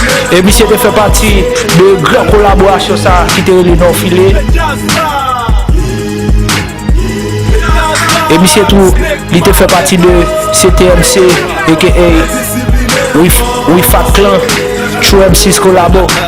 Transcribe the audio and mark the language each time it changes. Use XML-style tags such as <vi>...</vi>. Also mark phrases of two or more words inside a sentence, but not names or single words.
<ht>E misye te fè pati de gran kolaborasyon sa ki te rele Nan File. E misye tou, li te fè pati de C T M C, A K A With, with Fat Clan, True M Cs kolabo.</ht>